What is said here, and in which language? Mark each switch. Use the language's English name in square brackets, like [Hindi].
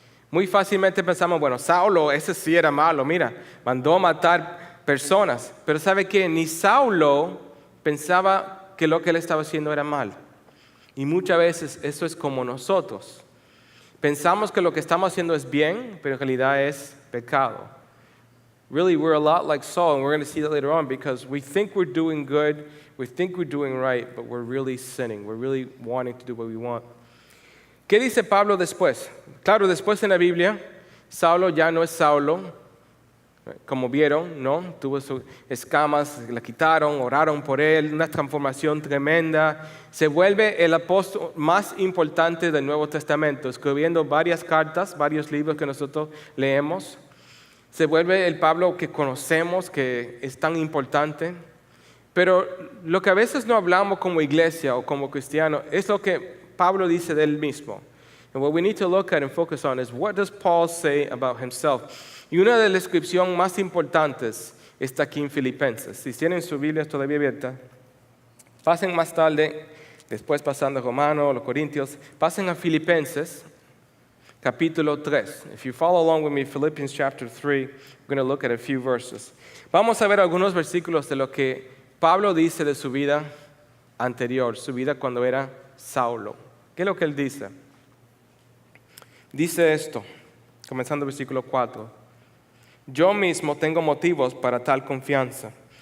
[Spanish] Muy fácilmente pensamos, bueno, Saulo, ese sí era malo, mira, mandó a matar personas. Pero ¿sabe qué? Ni Saulo pensaba que lo que él estaba haciendo era mal. Y muchas veces eso es como nosotros. Pensamos que lo que estamos haciendo es bien, pero en realidad es pecado. [English] Really, we're a lot like Saul, and we're going to see that later on, because we think we're doing good, we think we're doing right, but we're really sinning. We're really wanting to do what we want. [Spanish] ¿Qué dice Pablo después? Claro, después en la Biblia, Saulo ya no es Saulo, como vieron, ¿no? Tuvo sus escamas, la quitaron, oraron por él, una transformación tremenda. Se vuelve el apóstol más importante del Nuevo Testamento, escribiendo varias cartas, varios libros que nosotros leemos. Se vuelve el Pablo que conocemos, que es tan importante. Pero lo que a veces no hablamos como iglesia o como cristiano es lo que Pablo dice de él mismo. [English] And what we need to look at and focus on is, what does Paul say about himself? [Spanish] Y una de las descripciones más importantes está aquí en Filipenses. Si tienen sus Biblias todavía abiertas, pasen más tarde, después pasando a Romanos, los Corintios, pasen a Filipenses, capítulo 3. [English] If you follow along with me, Philippians chapter 3, we're going to look at a few verses. [Spanish] Vamos a ver algunos versículos de lo que Pablo dice de su vida anterior, su vida cuando era Saulo. ¿Qué es lo que él dice? Dice esto, comenzando el versículo 4. Yo mismo tengo motivos para tal confianza.